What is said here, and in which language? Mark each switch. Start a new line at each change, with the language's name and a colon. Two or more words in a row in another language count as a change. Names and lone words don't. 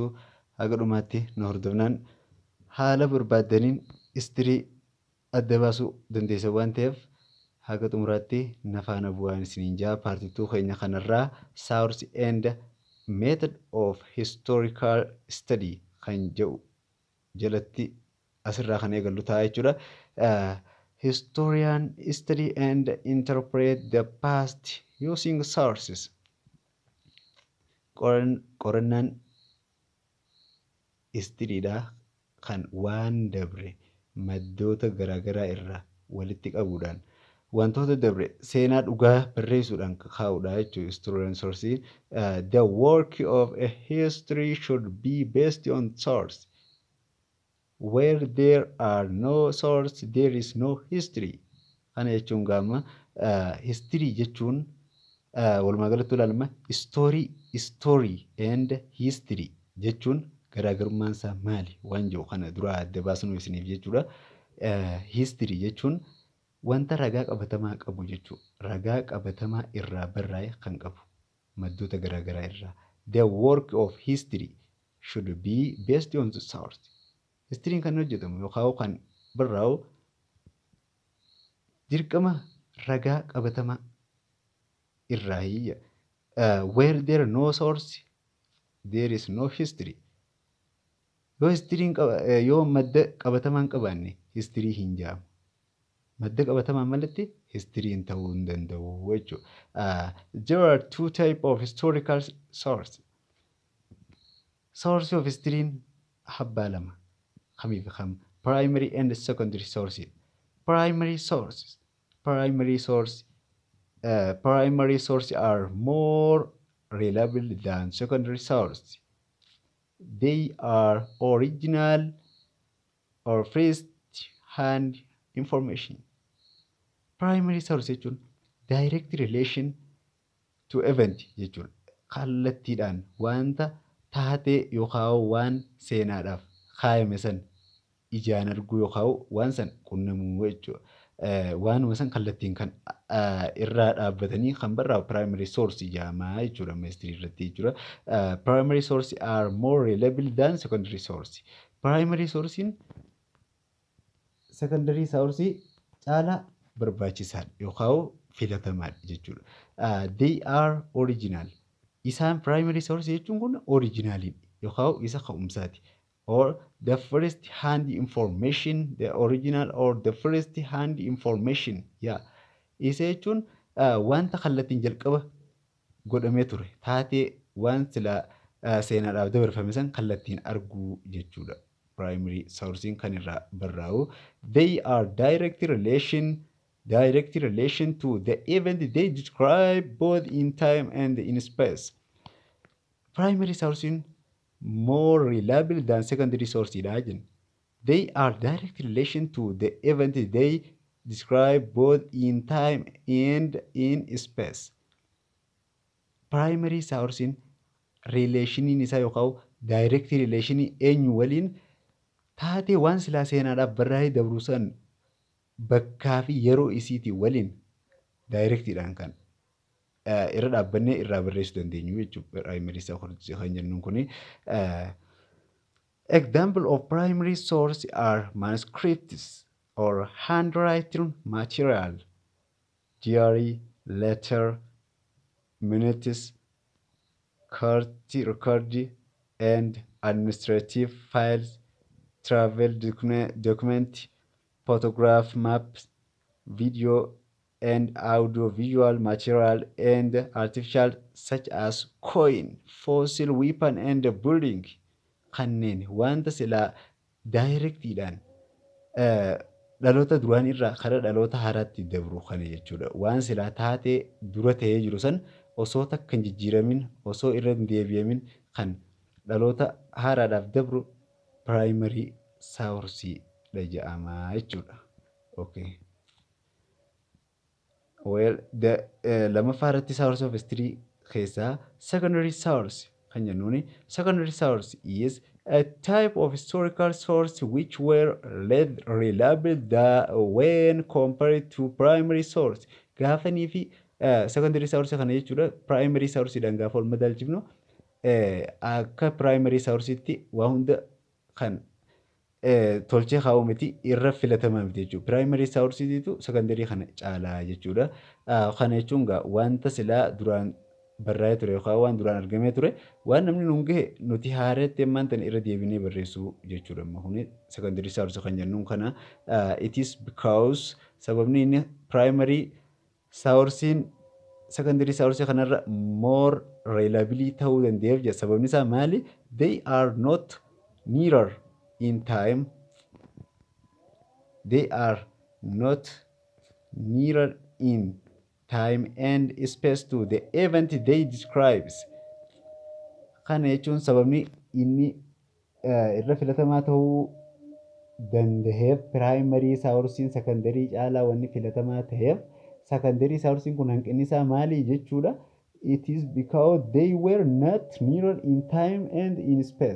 Oromo: Haga dhumaatti na hordofnaan haala barbaaddaniin history adda baasuu dandeessan waan ta'eef haga xumuraatti na faana bu'aan isiniin jaa. Part 2 keenya kanarraa Source and Method of Historical Study kan jedhu jalatti asirraa kan eegallu ta'a jechuudha.
English: Historian study and interpret the past using sources.
Oromo: Qorannaan histiriidha kan waan dabre maddoota garaagaraa irraa walitti qabuudhaan wantoota dabre seenaa dhugaa barreessuudhaan kaa'uudha jechuudha.
English: Historian source. The work of a history should be based on source. Where there are no source, there is no history.
Oromo: Kana jechuun gaama history jechuun walumaa galatti ilaalama
English: story and history
Oromo: jechuun garaagarummaan isaa maali waan jiru kana dura adda baasnu isiniif jechuudha. History jechuun wanta ragaa qabatamaa qabu jechuudha. Ragaa qabatamaa irraa barraa'e kan qabu maddoota garaagaraa irraa.
English: The work of history should be based on the source.
Oromo: History'n kan hojjetamu yookaan kan barraa'u dirqama ragaa qabatamaa irraa hiyya.
English: Where there are no source, there is no history.
Oromo: Yoo madda qabatamaa hin qabaanne history hin jedhamu. Madda qabatamaan malatti histiriin ta'uu hin danda'u jechuudha.
English: There are two types of historical source. Source of history'n
Oromo: habbaa lama. Kamiif kam?
English: Primary and secondary sources. Primary sources are more reliable than secondary sources. They are original or first-hand information. Primary source
Oromo: jechuun
English: direct relation to event
Oromo: jechuudha. Kallattiidhaan wanta taatee yookaan waan seenaadhaaf kaayame san ijaan arguu yookaan waan san qunnamuu jechuudha. Waanuma san kallattiin kan irraa dhaabbatanii kan barraa'u
English: primary source
Oromo: jedhama jechuudha. History irratti jechuudha.
English: Primary source are more reliable than secondary source. Primary source'n secondary source
Oromo: caalaa barbaachisaadha yookaan filatamaadha jechuudha.
English: They are original.
Oromo: Isaan
English: primary source
Oromo: jechuun kun originaliidha yookaan isa ka'umsaati.
English: Or the first hand information, the original or the first hand information.
Oromo: Isa jechuun wanta kallattiin jalqaba godhamee ture taatee waan sila seenaadhaaf dabarfame san kallattiin arguu jechuudha.
English: Primary source'n
Oromo: kan irraa barraa'u.
English: They are direct relation to the event they describe both in time and in space. Primary source'n more reliable than secondary source'dha jenna. They are direct relation to the event they describe both in time and in space. Primary source'n
Oromo: relationiin isaa yookaan
English: direct relationii
Oromo: eenyu waliin taatee waan silaa seenaadhaaf barraa'ee dabruu san bakkaa fi yeroo isiitii waliin daayirektiidhaan kan irra dhaabbannee irraa barreessuu dandeenyu jechuudha.
English: Primary source
Oromo: kan jennuun kuni.
English: Example of primary source are manuscripts or handwritten material, diary, letter, minutes, court record, and administrative files, travel document, photograph, maps, video, and audio-visual material, and artificial such as coin, fossil, weapon, and building.
Oromo: Kanneen wanta silaa daayirektiidhaan dhaloota duraan irraa karaa dhaloota haaraatti dabru kana jechuudha. Waan silaa taatee dura ta'ee jiru san osoo takka hin jijjiiramin osoo irra hin deebi'amin kan dhaloota haaraadhaaf dabru
English: primary source'dha
Oromo: jedhama jechuudha.
English: Okay. Well,
Oromo: lammaffaa irratti
English: source of history keessaa secondary source
Oromo: kan jennuuni
English: secondary source is a type of historical source which were reliable when compared to primary source.
Oromo: Gaafanii fi
English: secondary source
Oromo: kana jechuudha
English: primary sourceedhaan
Oromo: gaafa ol madaalchifnu akka
English: primary sourceetti
Oromo: waa hunda kan tolchee kaa'u miti irra filatamaa miti jechuudha.
English: Primary sourceetiitu
Oromo: secondary kana caalaa jechuudha. Kana jechuun egaa wanta silaa duraan barraa'ee ture yookaan waan duraan argamee ture waan namni nuun gahe nuti haareetti ammaan tana irra deebinee barreessuu jechuudha. Amma kuni
English: secondary source
Oromo: kan jennuun kana
English: it is because
Oromo: sababni inni
English: primary sourcein secondary source
Oromo: kanarra
English: more reliability
Oromo: ta'uu danda'eef jedha. Sababni isaa maali?
English: They are not nearer in time. They are not nearer in time and space to the event they describes.
Oromo: Kana jechuun sababni inni irra filatamaa ta'uu danda'eef
English: primary sourcein
Oromo: secondary caalaa wanni filatamaa ta'eef
English: secondary sourcein
Oromo: kun hanqinni isaa maali jechuudha.
English: It is because they were not nearer in time and in space.